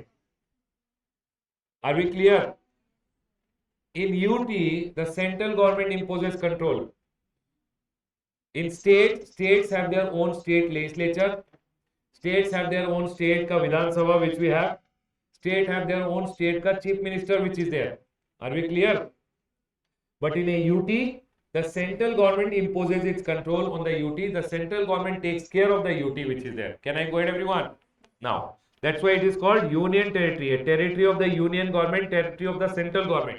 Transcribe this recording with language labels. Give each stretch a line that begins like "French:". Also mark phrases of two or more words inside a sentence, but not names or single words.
English: Are we clear? In UT, the central government imposes control. In states have their own state legislature. States have their own state ka Vidhan Sabha, which we have. State have their own state ka chief minister, which is there. Are we clear? But in a UT, the central government imposes its control on the UT. The central government takes care of the UT, which is there. Can I go ahead, everyone? Now, that's why it is called union territory. A territory of the union government, territory of the central government.